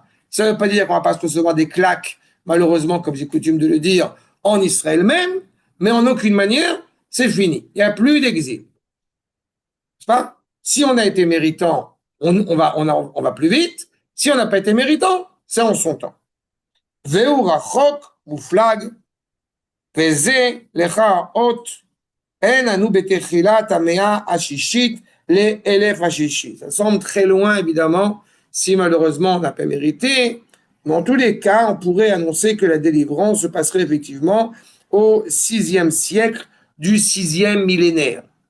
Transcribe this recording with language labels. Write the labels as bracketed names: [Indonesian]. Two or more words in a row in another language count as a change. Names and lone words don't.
[French] Ça ne veut pas dire qu'on va pas se recevoir des claques, malheureusement, comme j'ai coutume de le dire, en Israël même, mais en aucune manière, c'est fini. Il n'y a plus d'exil. C'est pas? Si on a été méritant, on va plus vite. Si on n'a pas été méritant, c'est en son temps. [Hebrew] והוא רחוק מופלג, וזה לך אות. [French] Ça semble très loin, évidemment, si malheureusement on n'a pas mérité. Mais en tous les cas, on pourrait annoncer que la délivrance se passerait effectivement au 6e siècle du 6e millénaire.